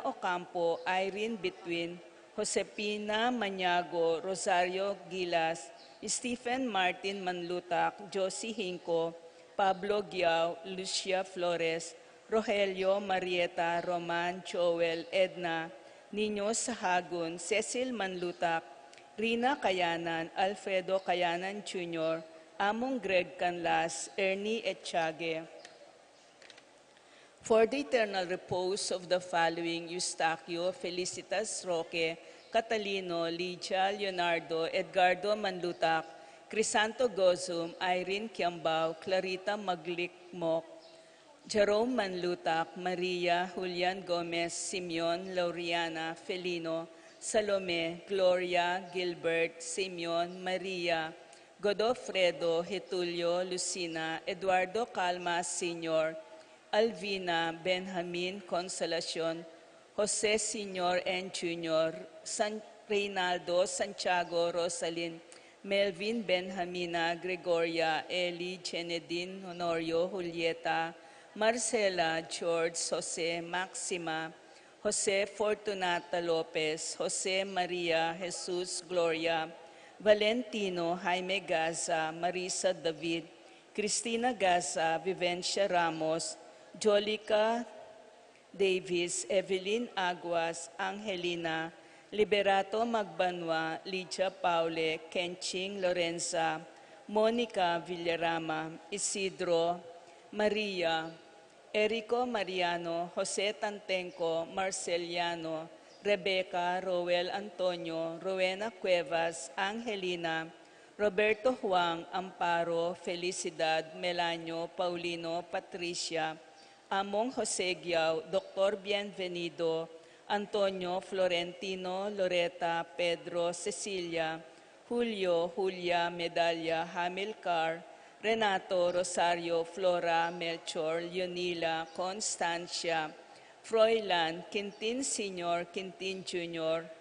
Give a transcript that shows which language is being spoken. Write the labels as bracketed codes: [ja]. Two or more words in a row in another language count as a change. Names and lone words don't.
[en] Ocampo, Irene Between, Josepina Maniago, Rosario Gilas, Stephen Martin Manlutak, Josie Hinco, Pablo Giao, Lucia Flores, Rogelio Marieta, Roman, Joel, Edna, Niño Sahagun, Cecil Manlutak, Rina Kayanan, Alfredo Kayanan Jr., Among Greg Canlas, Ernie Etchage. For the eternal repose of the following Eustaquio, Felicitas Roque, Catalino, Ligia, Leonardo, Edgardo Manlutak, Crisanto Gozum, Irene Kiambao, Clarita Maglikmok, Jerome Manlutak, Maria, Julian Gomez, Simeon, Lauriana, Felino, Salome, Gloria, Gilbert, Simeon, Maria, Godofredo, Getulio, Lucina, Eduardo Calma Sr., Alvina, Benjamin, Consolacion, Jose Sr. and Jr., Reynaldo, Santiago, Rosalyn, Melvin, Benjamina, Gregoria, Eli, Jenedine, Honorio, Julieta, Marcela, George, Jose, Maxima, Jose Fortunata Lopez, Jose Maria, Jesus, Gloria, Valentino, Jaime Gaza, Marisa David, Cristina Gaza, Vivencia Ramos, Jolica Davis, Evelyn Aguas, Angelina, Liberato Magbanwa, Lidia Paule, Kenching Lorenza, Monica Villarama, Isidro, Maria, Erico Mariano, Jose Tantenco, Marceliano, Rebecca, Roel Antonio, Rowena Cuevas, Angelina, Roberto Juan, Amparo, Felicidad, Melanio, Paulino, Patricia, Among Jose Giao, Dr. Bienvenido, Antonio, Florentino, Loreta, Pedro, Cecilia, Julio, Julia, Medalla, Hamilcar, Renato, Rosario, Flora, Melchor, Leonila, Constancia, Froilan, Quintin Sr., Quintin Jr.,